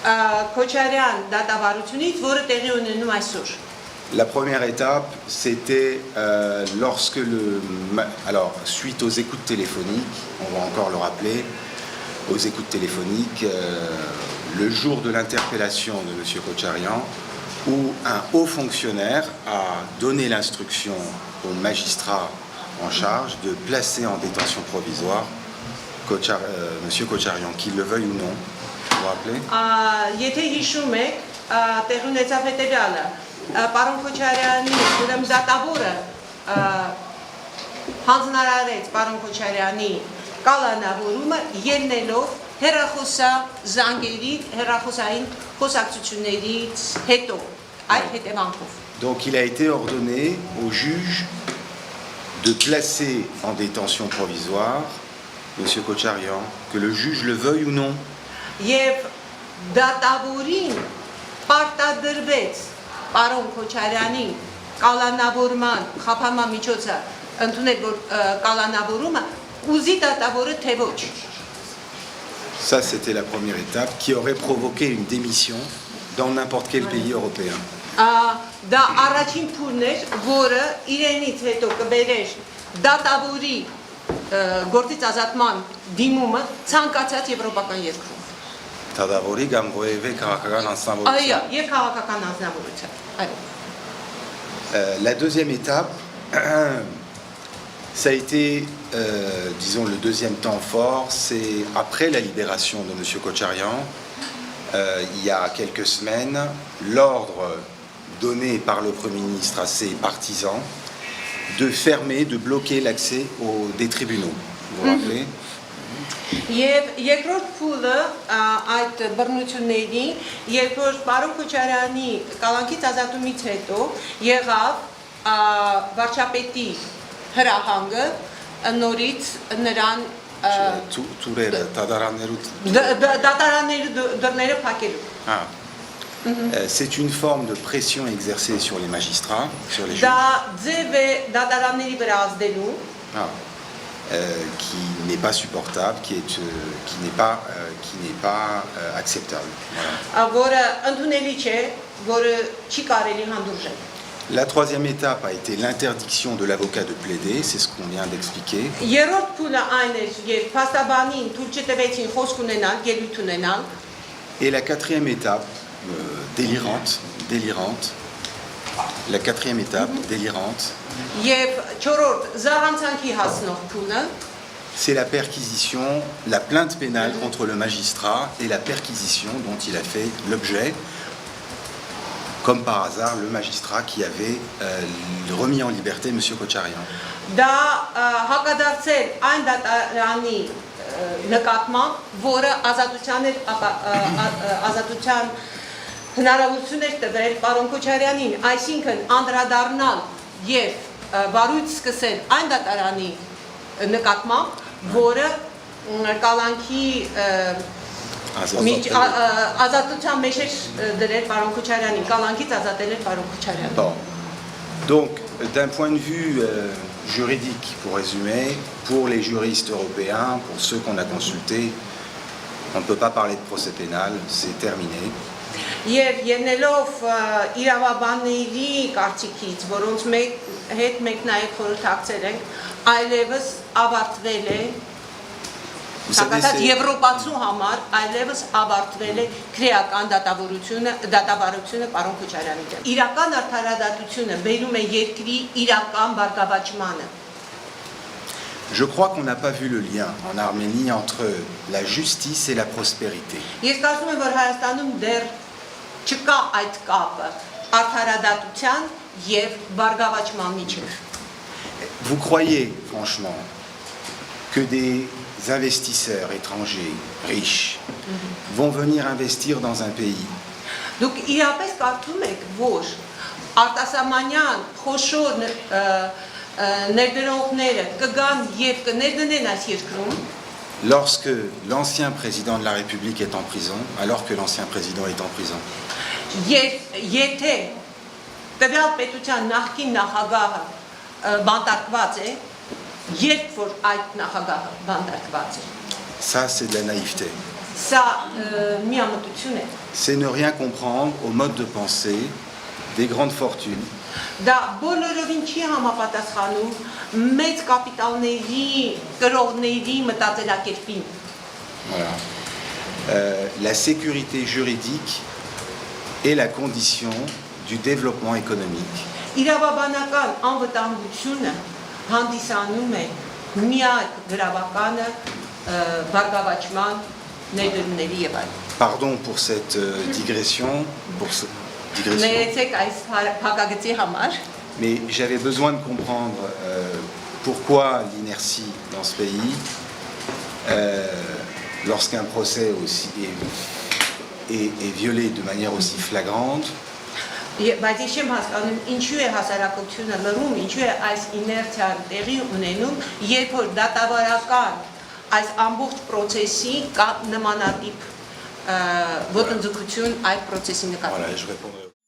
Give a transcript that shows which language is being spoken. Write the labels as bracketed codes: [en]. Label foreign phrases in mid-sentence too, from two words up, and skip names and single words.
[fr] La première étape, c'était lorsque alors, suite aux écoutes téléphoniques, on va encore le rappeler, aux écoutes téléphoniques, le jour de l'interpellation de M. Kocharian, où un haut fonctionnaire a donné l'instruction au magistrat en charge de placer en détention provisoire M. Kocharian, qu'il le veuille ou non. Vous vous rappelez? [hy] Պարոն Քոչարյանի ուրեմն դատավորը հանձնարարեց պարոն Քոչարյանի կալանավորումը ելնելով հեռախոսային խոսակցություններից հետո այդ հետևանքով. [fr] Donc il a été ordonné au juge de placer en détention provisoire M. Kocharian, que le juge le veuille ou non. [hy] Եվ դատավորին պարտադրվեց պարոն Քոչարյանի կալանավորման խափանման միջոցը ընդունել որ կալանավորումը ուզի դատավորը թե ոչ. [fr] Ça c'était la première étape qui aurait provoqué une démission dans n'importe quel pays européen. [hy] Դա առաջին փուլն էր, որը իրենից հետո կբերեր դատավորի գործից ազատման դիմումը ցանկացած եվրոպական երկրում. Թադավորի կամ ովևէ քաղաքական Այո, անձնավորության։ եւ քաղաքական անձնավորության։ Այո։ [fr] La deuxième étape, ça a été, disons, le deuxième temps fort, c'est après la libération de M. Kocharyan, il y a quelques semaines, l'ordre donné par le Premier ministre à ses partisans de fermer, de bloquer l'accès des tribunaux. Vous vous rappelez? [hy] Եվ երկրորդ փուլը այդ բռնությունների, երբ որ պարոն Քոչարյանի կալանքից ազատումից հետո եղավ վարչապետի հրահանգը նորից նրան Թուրերը, Թադարաններու դատարանների դռները փակելու։ [fr] C'est une forme de pression exercée sur les magistrats, sur les juges. [hy] Դա ձև է դատարանների վրա ազդելու, [fr] qui n'est pas supportable, qui n'est pas acceptable. [hy] որը ընդունելի չէ, որը չի կարելի հանդուրժել։ [fr] La troisième étape a été l'interdiction de l'avocat de plaider, c'est ce qu'on vient d'expliquer. [hy] Երրորդ փուլը այն էր, երբ փաստաբանին թույլ չտվեցին խոսք ունենալ, ելույթ ունենալ։ [fr] Et la quatrième étape, délirante, la quatrième étape, délirante, [hy] Եվ չորրորդ զառանցանքի հասնող փուլը [fr] c'est la perquisition, la plainte pénale contre le magistrat et la perquisition dont il a fait l'objet, comme par hasard, le magistrat qui avait remis en liberté M. Kocharyan. [hy] դա հակադարձել այն դատարանի նկատմամբ, որը ազատության հնարավորություն էր տվել պարոն Քոչարյանին, այսինքն անդրադառնալ եւ վարույց սկսել այն դատարանի նկատմամբ, որը կալանքի ազատության մեջ էր դրել պարոն Քոչարյանին, կալանքից ազատել էր պարոն Քոչարյանին։ [fr] Bon. Donc, d'un point de vue juridique, pour résumer, pour les juristes européens, pour ceux qu'on a consultés, on ne peut pas parler de procès pénal, c'est terminé. [hy] Եվ ելնելով իրավաբանների կարծիքից, որոնց հետ մենք նաև խորհրդակցել ենք, այլևս ավարտվել է Եվրոպացու համար այլևս ավարտվել է քրեական դատավարությունը պարոն Քոչարյանի դեմ։ Իրական արդարադատությունը բերում է երկրի իրական բարգավաճմանը։ [fr] Je crois qu'on n'a pas vu le lien en Arménie entre la justice et la prospérité. [hy] Ես կարծում եմ, որ Հայաստանում դեռ չկա այդ կապը արդարադատության եւ բարգավաճման միջեւ։ [fr] Vous croyez franchement que des investisseurs étrangers riches vont venir investir dans un pays [hy] Դուք իրապես կարծում եք, որ արտասահմանյան խոշոր ներդրողները կգան եւ կներդնեն այս երկրում, [fr] lorsque l'ancien président de la République est en prison, alors que l'ancien président est en prison? [hy] Եթե տվյալ պետության նախկին նախագահը բանտարկված է, երբ որ այդ նախագահը բանտարկված է, [fr] Ça, c'est de la naïveté. [hy] սա միամտություն է։ [fr] C'est ne rien comprendre au mode de pensée des grandes fortunes [hy] Դա բոլորովին չի համապատասխանում մեծ կապիտալների, կրողների մտածելակերպին։ [fr] Voilà. La sécurité juridique est la condition du développement économique. [hy] Իրավաբանական անվտանգությունը հանդիսանում է միակ գրավականը բարգավաճման ներդրումների եւ այլն։ [fr] Pardon pour cette digression, [hy] Ներեցեք այս փակագծի համար, [fr] mais j'avais besoin de comprendre pourquoi l'inertie dans ce pays, lorsqu'un procès aussi est violé de manière aussi flagrante. [hy] բայց ես չեմ հասկանում ինչու է հասարակությունը լռում, ինչու է այս իներցիան տեղի ունենում, երբ որ դատավարական այս ամբողջ process-ի կա նմանատիպ ոտնձգություն այդ process-ի նկատմամբ։ [fr] Voilà, je répondrai.